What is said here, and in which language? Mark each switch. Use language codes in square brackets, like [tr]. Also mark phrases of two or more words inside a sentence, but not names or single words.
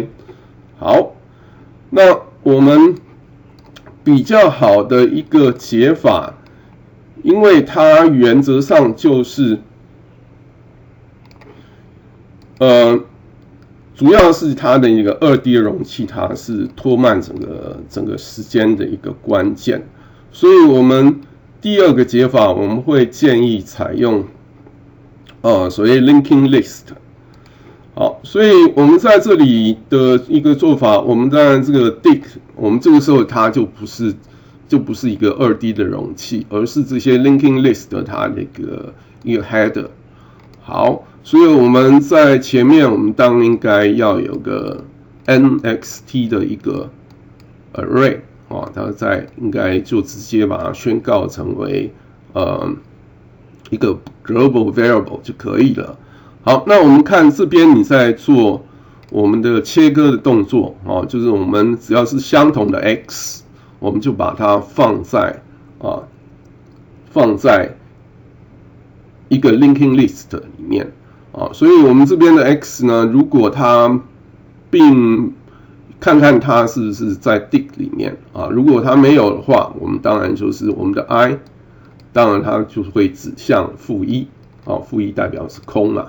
[zh] 好，那我們比較好的一個解法，因为它原則上就是主要是它的一個2D 的容器，它是拖慢整個時間的一個關鍵，所以我們第二個解法，我們會建議採用所謂 [en] linking list。 [zh] 好，所以我們在這裡的一個做法，我們在這個 dig， 我們這個時候它就不是一個2D 的容器，而是這些 [en] linking list [zh] 它的一個 header。好，所以我們在前面，我們當然應該要有個 NXT 的一個 array 它應該就直接把它宣告成為一個 [en] global variable [zh] 就可以了。好，那我們看這邊你在做我們的切割的動作就是我們只要是相同的 x， 我們就把它放在一個 [en] linking list [zh] 裡面所以我們這邊的 x 呢，如果它看看它是不是在 dig 裡面如果它沒有的話，我們當然就是我們的 i， 當然它就會指向-1-1代表是空啦。